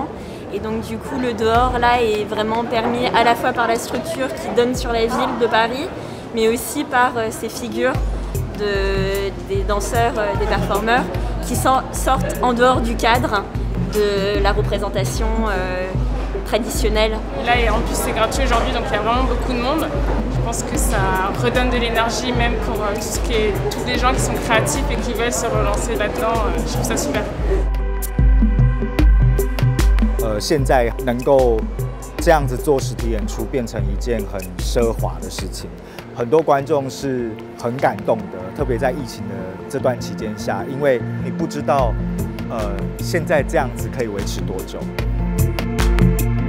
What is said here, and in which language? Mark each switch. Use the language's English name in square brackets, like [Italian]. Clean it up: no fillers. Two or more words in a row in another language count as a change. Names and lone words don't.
[French] Et donc du coup le dehors là est vraiment permis à la fois par la structure qui donne sur la ville de Paris, mais aussi par ces figures des danseurs, des performeurs qui sortent en dehors du cadre de la représentation traditionnelle. Là et en plus c'est gratuit aujourd'hui donc il y a vraiment beaucoup de monde. Je pense que ça redonne de l'énergie même pour tous les gens qui sont créatifs et qui veulent se relancer là-dedans. Je trouve ça super. [Chinese] 现在能够这样子做实体演出变成一件很奢华的事情，很多观众是很感动的，特别在疫情的这段期间下，因为你不知道现在这样子可以维持多久。